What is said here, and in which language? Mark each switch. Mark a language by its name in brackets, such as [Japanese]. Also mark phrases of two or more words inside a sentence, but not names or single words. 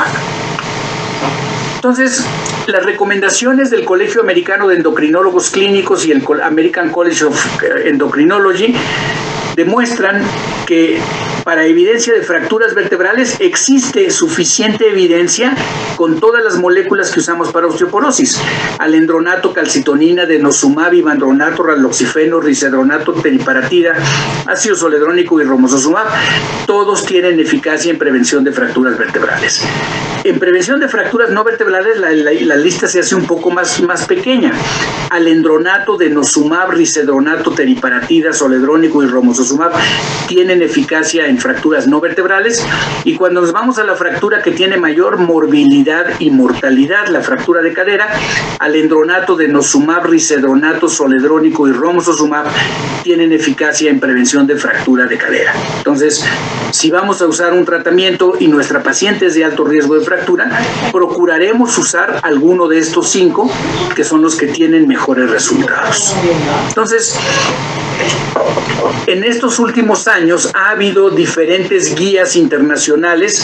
[Spanish] Entonces, las recomendaciones del Colegio Americano de Endocrinólogos Clínicos y el American College of Endocrinology demuestran que para evidencia de fracturas vertebrales existe suficiente evidencia con todas las moléculas que usamos para osteoporosis: alendronato, calcitonina, denosumab, ivandronato, raloxifeno, risedronato, teriparatida, ácido zoledrónico y romosozumab. Todos tienen eficacia en prevención de fracturas vertebrales. En prevención de fracturas no vertebrales la lista se hace un poco más pequeña. Alendronato, denosumab, risedronato, teriparatida, zoledrónico y romosozumab tienen eficacia en fracturas no vertebrales. Y cuando nos vamos a la fractura que tiene mayor morbilidad y mortalidad, la fractura de cadera, alendronato, denosumab, risedronato, zoledrónico y romosozumab tienen eficacia en prevención de fractura de cadera. Entonces, si vamos a usar un tratamiento y nuestra paciente es de alto riesgo de fractura, procuraremos usar alguno de estos 5 que son los que tienen mejores resultados. Entonces, en estos últimos años ha habido diferentes guías internacionales.